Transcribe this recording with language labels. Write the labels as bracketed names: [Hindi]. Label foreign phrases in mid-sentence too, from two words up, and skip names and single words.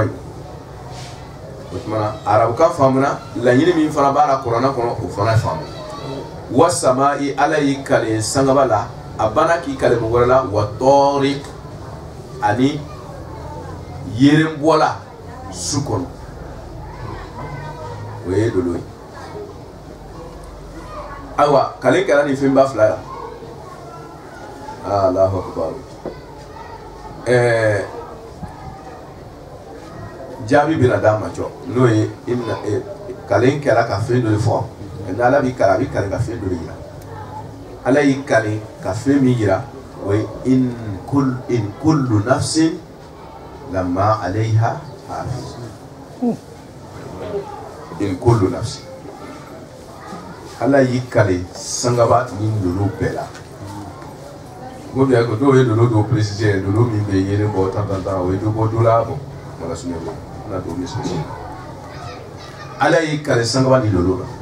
[Bambara] in o tuma na arabukan faamuna laɲini min fana b'a la kɔrɔna kɔnɔ o fana faamu wasama'i ala y'i kale sangaba la a banna k'i kale mɔgɔ wɛrɛ la wa tɔɔrik ani yerenbɔla su kɔnɔ o ye lolo ye ayiwa kale kɛra nin fɛnba fila la [Arabic] الله أكبر [Bambara] jaabi bɛna d'a ma jɔ n'o ye kale kɛra ka fɛn dɔ de fɔ n'ala b'i kale a b'i kale ka fɛn dɔ de yira ala y'i kale ka fɛn min yira o ye [Arabic] إن كل نفس لما عليها حافظ إن كل نفس [Bambara] ala y'i kale sangaba ni lolo bɛɛ la ko bien ko dɔw ye lolo dɔw préciser lolo min bɛ yelen bɔ tan o ye dɔ bɔ dɔ la bɔ wala sunjɛ bɔ n'a dɔw misiri ala y'i kale sangaba ni lolo la